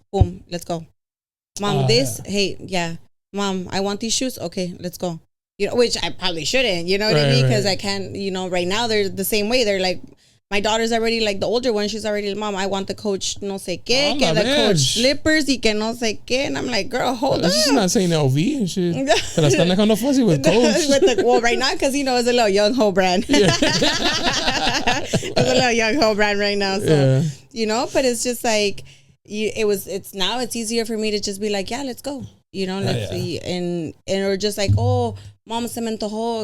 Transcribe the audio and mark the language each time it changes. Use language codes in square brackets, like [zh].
[en] Boom, let's go. Mom, this? Yeah. Hey, yeah. Mom, I want these shoes. Okay, let's go. You know, which I probably shouldn't. You know what I mean? Because I can't. You know, right now they're the same way. They're like, my daughter's already like the older one. She's already, Mom, I want the Coach [es] no sé qué, que [en] the Coach slippers [es] y que no sé qué. [en] And I'm like, girl, hold on. She's not saying LV and shit. [es] Te la están dejando [en] fuzzy with [es] Coach. [en] Well, right now, because, you know, it's a little young ho brand. It's a little young ho brand right now. So, you know, but it's just like, it's easier for me to just be like, yeah, let's go. You know, let's see. And or just like, oh, Mom, [es] se me antojó.